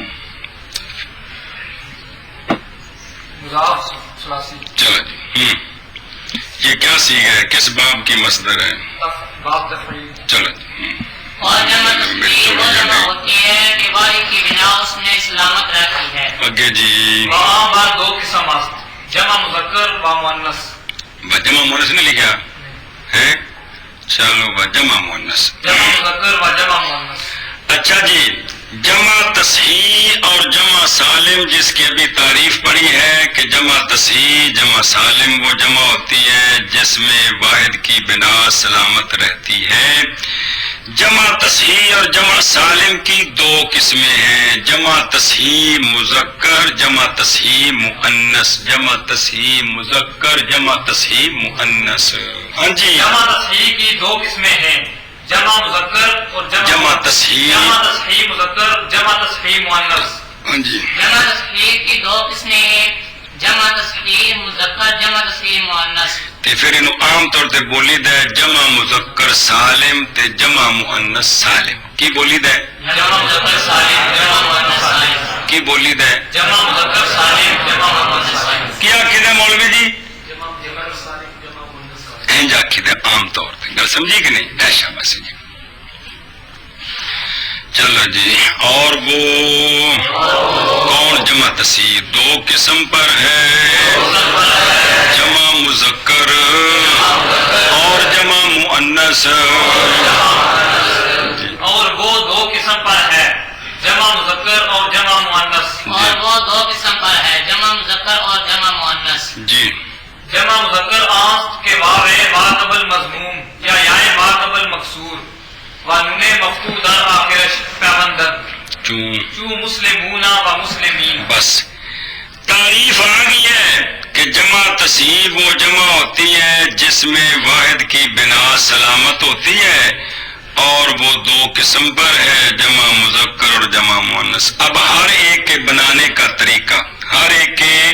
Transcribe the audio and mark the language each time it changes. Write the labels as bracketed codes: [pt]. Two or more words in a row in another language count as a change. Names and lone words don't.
[ur] مضاف ثلاثی. چلو جی. یہ کیا سیغہ ہے, کس باب کی مصدر ہے؟ باب تفعیل. چلو جی. اور جمع تصحیح وہ جمع ہوتی ہے کہ واحد کی بنا اس میں سلامت رہتی ہے. اگے جی. [fa] وہاں بار دو قسم است, جمع مذکر و مؤنث. [ur] جمع مؤنث نے لکھا ہے. چلو جمع مؤنث. جمع مذکر و جمع مؤنث. اچھا جی. جمع تصحیح اور جمع سالم جس کی ابھی تعریف پڑی ہے کہ جمع تصحیح جمع سالم وہ جمع ہوتی ہے جس میں واحد کی بنا سلامت رہتی ہے. جمع تصحیح اور جمع سالم کی دو قسمیں ہیں, جمع تصحیح مذکر جمع تصحیح مؤنث. جمع تصحیح مذکر جمع تصحیح مؤنث. ہاں جی. جمع تصحیح کی دو قسمیں ہیں, جمع مذکر اور جمع تصحیح. جمع تصحیح مذکر جمع تصحیح مؤنث. ہاں جی. جمع تصحیح کی دو قسمیں ہیں, جمع تصحیح مذکر جمع تصحیح مؤنث. [pa] تے پھر انہوں عام طور تے بولی دے جمع مذکر سالم تے جمع مؤنث سالم. کی بولی دے؟ [ur] جمع مذکر سالم جمع مؤنث سالم. [pa] کی بولی دے؟ [ur] جمع مذکر سالم جمع مؤنث سالم. کیا کہتے مولوی جی؟ جمع مذکر سالم جمع مؤنث سالم. [pa] انجا کہتے عام طور تے. گل سمجھی کہ نہیں؟ ایشا بس جی. [ur] چلو جی. اور وہ کون جمع تصحیح دو قسم پر ہے, جمع مذکر اور جمع مؤنث. اور وہ دو قسم پر ہے, جمع مذکر اور جمع مؤنث. اور وہ دو قسم پر ہے, جمع مذکر اور جمع مؤنث. جی. [fa] جمع مذکر آست کے واو ما قبل مضموم یا یا ما قبل مکسور و نون مفتوح در آخر پیوندر چو مسلمون و مسلمین. [ur] بس تعریف آ گئی ہے کہ جمع تصحیح وہ جمع ہوتی ہے جس میں واحد کی بنا سلامت ہوتی ہے اور وہ دو قسم پر ہے, جمع مذکر اور جمع مؤنث. اب ہر ایک کے بنانے کا طریقہ, ہر ایک کے